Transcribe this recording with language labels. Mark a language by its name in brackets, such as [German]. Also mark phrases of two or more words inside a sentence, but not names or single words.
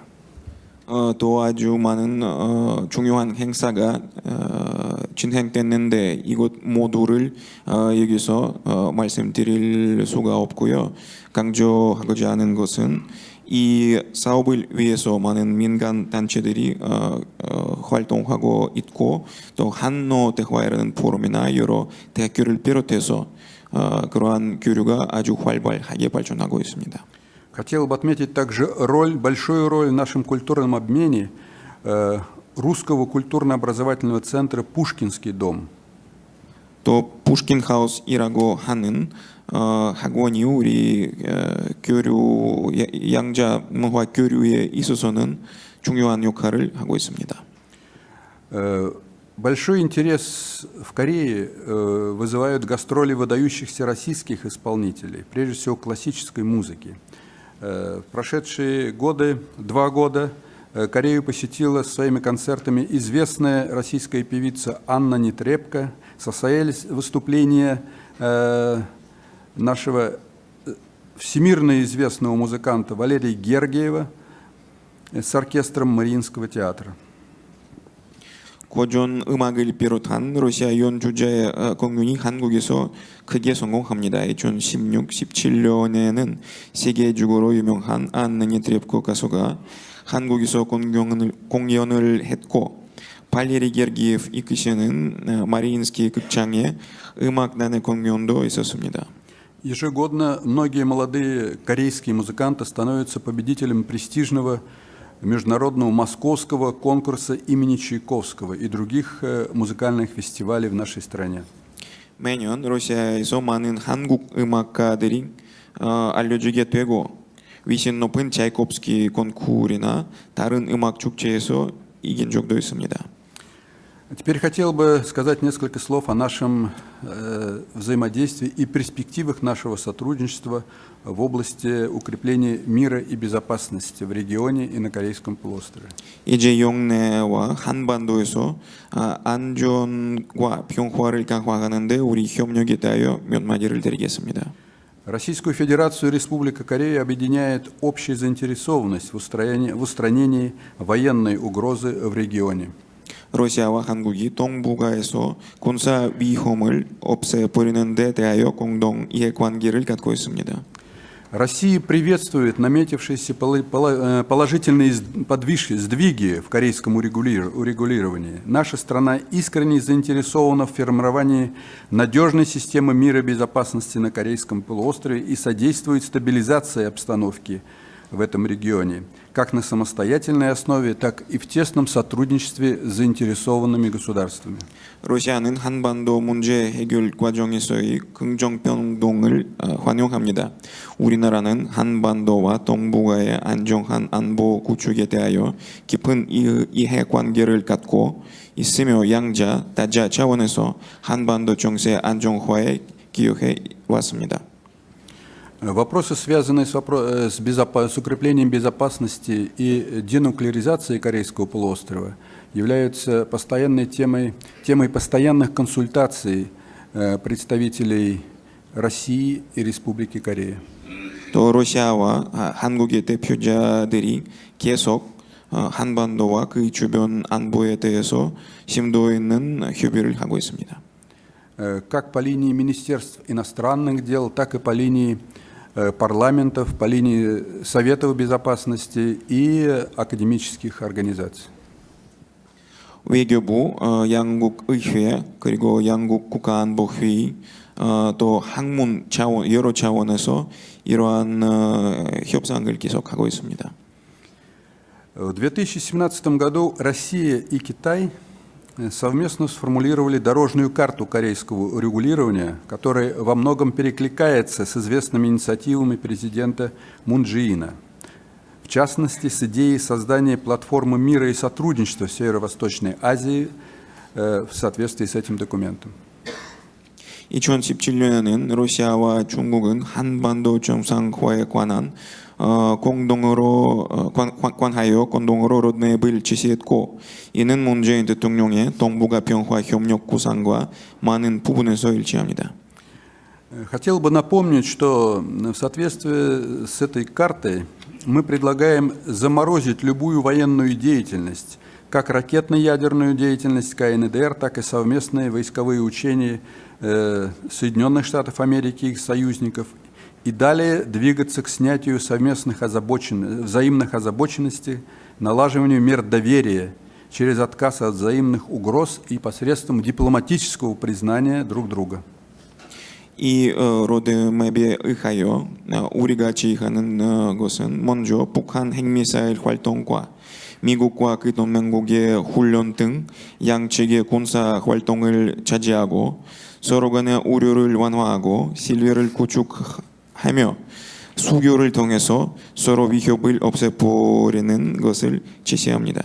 [Korean] 또 아주 많은 중요한 행사가 진행됐는데 이것 모두를 여기서 말씀드릴 수가 없고요. 강조하고자 하는 것은 이 사업을 위해서 많은 민간 단체들이 활동하고 있고 또 한노 대화라는 포럼이나 여러 대학교를 비롯해서 그러한 교류가 아주 활발하게 발전하고 있습니다. [Russian] Хотел бы отметить также большую роль в нашем культурном обмене Русского культурно-образовательного центра «Пушкинский дом». [Korean] 또 푸시킨하우스이라고 하는 학원이 우리 교류 양자 문화 교류에 있어서는 중요한 역할을 하고 있습니다. [Russian] Большой интерес в Корее вызывают гастроли выдающихся российских исполнителей, прежде всего классической музыки. В прошедшие 2 года, Корею посетила своими концертами известная российская певица Анна Нетребко. Состоялись выступления нашего всемирно известного музыканта Валерия Гергиева с оркестром Мариинского театра. [Korean] 고전 음악을 비롯한 러시아 연주자의 공연이 한국에서 크게 성공합니다. 2016-17년에는 세계적으로 유명한 안나 네트랩코 가수가 한국에서 공연을 했고 발레리 게르기예프 이끄시는 마리인스키 극장의 음악단의 공연도 있었습니다. [Russian] Ежегодно многие молодые корейские музыканты становятся победителями престижного международного московского конкурса имени Чайковского и других музыкальных фестивалей в нашей стране. [Korean] 매년 러시아에서 많은 한국 음악가들이 알려지게 되고 위신 높은 차이콥스키 콘쿠르나 다른 음악 축제에서 이긴 적도 있습니다. [Russian] Теперь хотел бы сказать несколько слов о нашем взаимодействии и перспективах нашего сотрудничества в области укрепления мира и безопасности в регионе и на Корейском полуострове. [Korean] 이제 영내와 한반도에서 안전과 평화를 강화하는 데 우리 협력에 대하여 몇 마디를 드리겠습니다. [Russian] Российскую Федерацию и Республика Корея объединяет общая заинтересованность в устранении военной угрозы в регионе. [Korean] 러시아와 한국이 동북아에서 군사 위험을 없애버리는 데 대하여 공동 이해관계를 갖고 있습니다. [Russian] Россия приветствует наметившиеся положительные сдвиги в корейском урегулировании. Наша страна искренне заинтересована в формировании надежной системы мира и безопасности на Корейском полуострове и содействует стабилизации обстановки в этом регионе, как на самостоятельной основе, так и в тесном сотрудничестве с заинтересованными государствами. [Korean] 러시아는 한반도 문제 해결 과정에서의 긍정 변동을 환영합니다. 우리나라는 한반도와 동북아의 안정한 안보 구축에 대하여 깊은 이해관계를 갖고 있으며 양자, 다자 차원에서 한반도 정세 안정화에 기여해 왔습니다. [Russian] Вопросы, связанные с укреплением безопасности и денуклеаризацией Корейского полуострова, являются постоянной темой постоянных консультаций представителей России и Республики Корея. [Korean] 또 러시아와 한국의 대표자들이 계속 한반도와 그 주변 안보에 대해서 심도 있는 협의를 하고 있습니다. [Russian] Как по линии Министерств иностранных дел, так и по линии парламентов, по линии Советов безопасности и академических организаций. [Korean] 외교부, 양국 의회, 그리고 양국 국가안보회의, 또 학문 차원, 여러 차원에서 이러한 협상을 계속하고 있습니다. [Russian] В 2017 году Россия и Китай совместно сформулировали дорожную карту корейского урегулирования, которая во многом перекликается с известными инициативами президента Мун Чжэ Ина. В частности, с идеей создания платформы мира и сотрудничества в Северо-Восточной Азии в соответствии с этим документом. [Korean] 2017년에는 러시아와 중국은 한반도 정상화에 관한 관하여 공동으로 로드맵을 제시했고, 이는 문재인 대통령의 동북아 평화 협력 구상과 많은 부분에서 일치합니다. [Russian] Хотел бы напомнить, что в соответствии с этой картой мы предлагаем заморозить любую военную деятельность, как ракетно-ядерную деятельность КНДР, так и совместные войсковые учения Соединенных Штатов Америки и их союзников, и далее двигаться к снятию взаимных озабоченностей, налаживанию мер доверия через отказ от взаимных угроз и посредством дипломатического признания друг друга. [Korean] 이 로드맵에 의하여 우리가 제의하는 것은 먼저 북한 핵미사일 활동과 미국과 그 동맹국의 훈련 등 양측의 군사 활동을 자제하고 서로 간의 우려를 완화하고 신뢰를 구축하며 수교를 통해서 서로 위협을 없애버리는 것을 제시합니다.